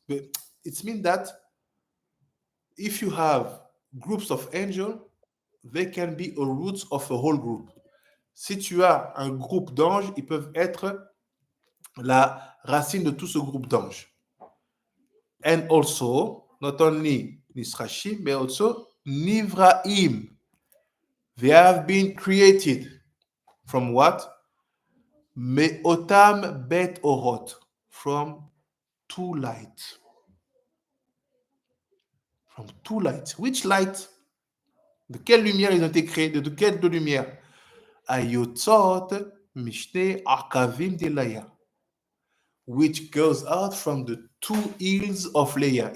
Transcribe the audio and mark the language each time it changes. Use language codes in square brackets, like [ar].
[en] It means that if you have groups of angels, they can be a root of a whole group. [fr] Si tu as un groupe d'anges, ils peuvent être la racine de tout ce groupe d'anges. [en] And also, not only Nisrashim, but also Nivraim. They have been created from what? [he] Me'otam bet orot. [en] From two lights. From two lights. Which light? [fr] De quelle lumière ils ont été créés? De quelle deux lumières? [he] Ayotzot mishne akavim de Leia. [en] Which goes out from the two hills of Leia.